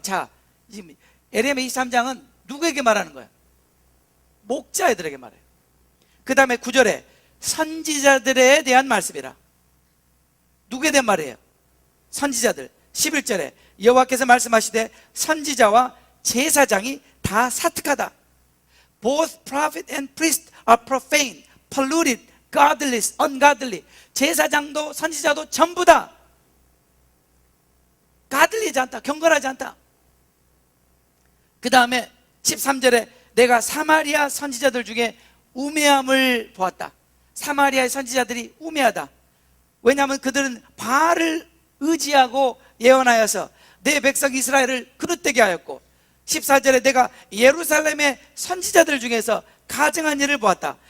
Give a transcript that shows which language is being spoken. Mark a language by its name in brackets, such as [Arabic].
[Korean] 자, 지금 에레미야 23장은 누구에게 말하는 거예요? 목자애들에게 말해요. 그 다음에 9절에 선지자들에 대한 말씀이라. 누구에 대한 말이에요? 선지자들. 11절에 여호와께서 말씀하시되 선지자와 제사장이 다 사특하다. [English] Both prophet and priest are profane, polluted, godless, ungodly. [Korean] 제사장도 선지자도 전부 다 godly하지 않다, 경건하지 않다. 그 다음에 13절에 내가 사마리아 선지자들 중에 우매함을 보았다. 사마리아의 선지자들이 우매하다. 왜냐하면 그들은 바알을 의지하고 예언하여서 내 백성 이스라엘을 그릇되게 하였고, 14절에 내가 예루살렘의 선지자들 중에서 가증한 일을 보았다.